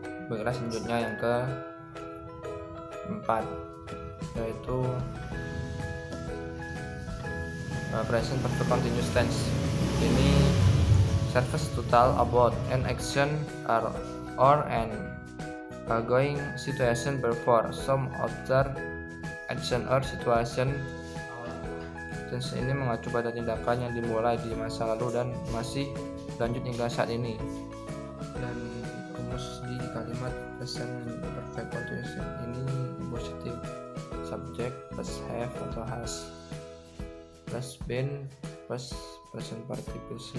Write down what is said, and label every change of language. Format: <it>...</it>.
<id>Baiklah, selanjutnya yang keempat yaitu present perfect continuous tense.</id> <en>Ini serves to tell about an action or an ongoing situation before some other action or situation.</en> <id>Tense ini mengacu pada tindakan yang dimulai di masa lalu dan masih lanjut hingga saat ini. Dan rumus di kalimat present perfect continuous ini positif, subject plus have atau has plus been plus present participle.</id>